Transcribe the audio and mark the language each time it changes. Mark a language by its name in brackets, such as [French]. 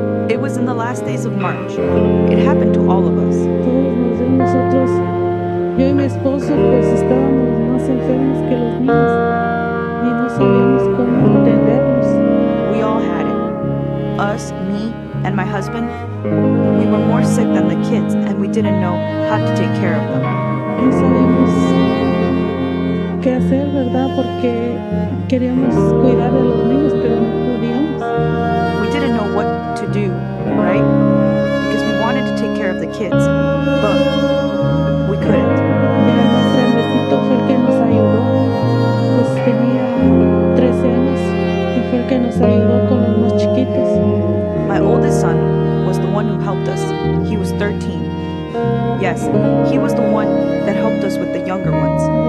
[English] It was in the last days of March. It happened to all of us. [Spanish] Nosotros, yo y mi esposo, pues estábamos más enfermos que los niños y no sabíamos cómo atenderlos. [English] We all had it. Us, me, and my husband. We were more sick than the kids, and we didn't know how to take care of them. [Spanish] No sabíamos qué hacer, ¿verdad? Porque queríamos cuidar de los niños, pero no podíamos. [English] We didn't know what to do, right? Because we wanted to take care of the kids, but we couldn't. [Spanish] Ya el más grandecito fue el que nos ayudó, pues tenía 13 años y fue el que nos ayudó con los más chiquitos. [English] My oldest son was the one who helped us. He was 13. Yes, he was the one that helped us with the younger ones.